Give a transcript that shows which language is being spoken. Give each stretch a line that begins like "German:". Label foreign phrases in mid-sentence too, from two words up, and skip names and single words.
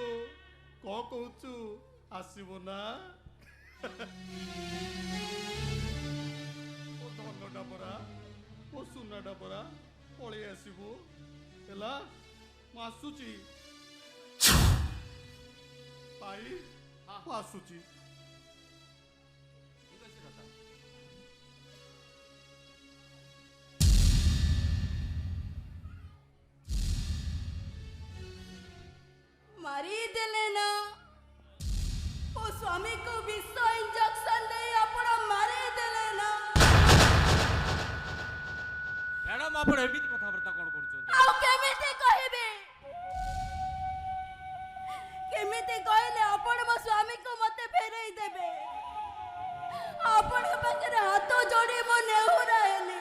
Odia: କଣ କହୁଛୁ, ଆସିବୁ ନା? ମୋ ଧନଟା ପରା, ମୋ ସୁନାଟା ପରା, ପଳେଇ ଆସିବୁ ହେଲା? ମୁଁ ଆସୁଛି ଭାଇ, ମୁଁ ଆସୁଛି। ମାରି ଦେଲେ ନା ଓ ସ୍ୱାମୀ କୁ ବିଷ ଇଞ୍ଜେକ୍ସନ ଦେ ଆପଣ ମାରି ଦେଲେ ନା। ମ୍ୟାଡାମ ଆପଣ ଏମିତି କଥାବାର୍ତ୍ତା କଣ କରୁଛନ୍ତି? ଆଉ କେମିତି କହିବେ, କେମିତି କହିଲେ ଆପଣ ମୋ ସ୍ୱାମୀ को ମତେ ଫେରେଇ ଦେବେ? ଆପଣଙ୍କ ପାଖରେ ହାତ ଯୋଡ଼ି ମୁଁ ନେହୁରାଏନି।